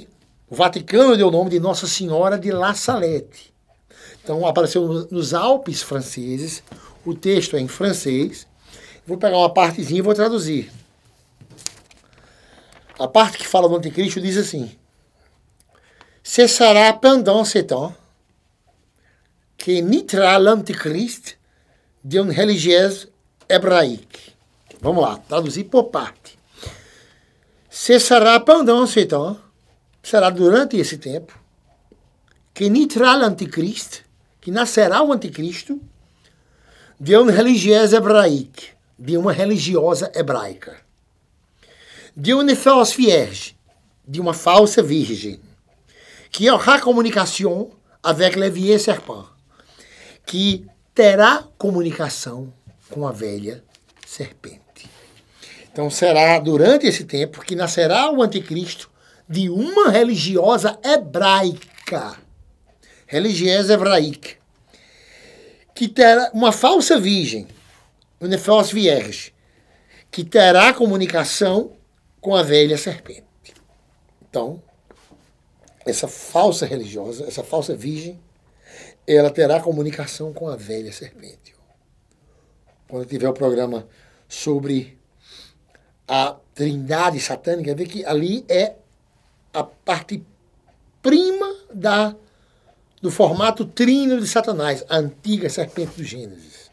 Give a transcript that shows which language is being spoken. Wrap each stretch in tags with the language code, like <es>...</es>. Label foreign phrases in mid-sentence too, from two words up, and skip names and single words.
<pt>O Vaticano deu o nome de Nossa Senhora de La Salette. Então apareceu nos Alpes franceses, o texto é em francês. Vou pegar uma partezinha e vou traduzir. A parte que fala do anticristo diz assim: Cessará</pt> <fr>pendant ce temps que naîtra l'antichrist d'une religieuse hébraïque.</fr> <pt>Vamos lá, traduzir por parte.</pt> <fr>Cessará pendant ce temps,</fr> <pt>será durante esse tempo,</pt> <fr>que naîtra l'antichrist,</fr> <pt>que nascerá o anticristo,</pt> <fr>d'une religieuse hébraïque,</fr> <pt>de uma religiosa hebraica.</pt> <fr>De une fausse vierge,</fr> <pt>de uma falsa virgem,</pt> <fr>que aura communication avec le vieux serpent,</fr> <pt>que terá comunicação com a velha serpente. Então será durante esse tempo que nascerá o anticristo de uma religiosa hebraica, religiosa hébraïque, que terá uma falsa virgem,</pt> <fr>une fausse vierge,</fr> <pt>que terá comunicação com a velha serpente. Então, essa falsa religiosa, essa falsa virgem, ela terá comunicação com a velha serpente. Quando tiver o programa sobre a trindade satânica, vê que ali é a parte prima do formato trino de Satanás, a antiga serpente do Gênesis.</pt>